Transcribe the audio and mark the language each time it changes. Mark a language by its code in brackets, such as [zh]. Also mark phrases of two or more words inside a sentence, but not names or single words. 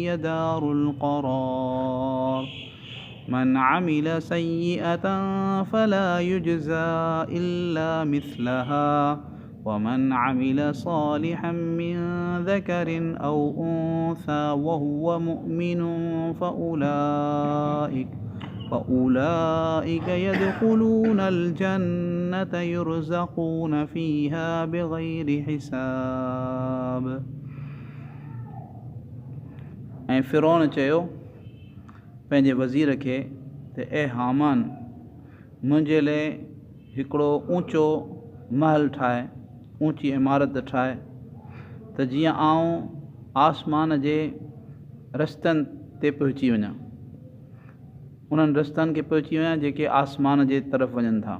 [ar] دار القرار من عمل سيئة فلا يجزى إلا مثلها ومن عمل صالحا من ذكر أو أنثى وهو مؤمن فأولئك يدخلون الجنة يرزقون فيها بغير حساب. [sd] ऐं फ़िरौन चयो पंहिंजे वज़ीर खे त ए हामान मुंहिंजे लाइ हिकिड़ो ऊंचो महल ठाहे, ऊंची इमारत ठाहे त जीअं आउं आसमान जे रस्तनि ते पहुची वञा, उन्हनि रस्तनि खे पहुची वञा जेके आसमान जे तरफ़ वञनि था।